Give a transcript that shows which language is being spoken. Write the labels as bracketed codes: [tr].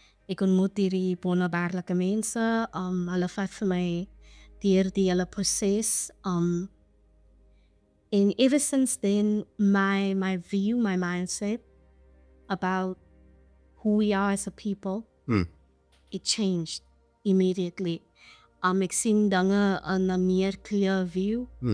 [af] Ek ontmoet hierdie wonderbaarlike mense, hulle vat vir my deur die hele proses. [en] And ever since then, my view, my mindset about who we are as a people, it changed immediately. [af] Ek sien dinge in 'n meer clear view.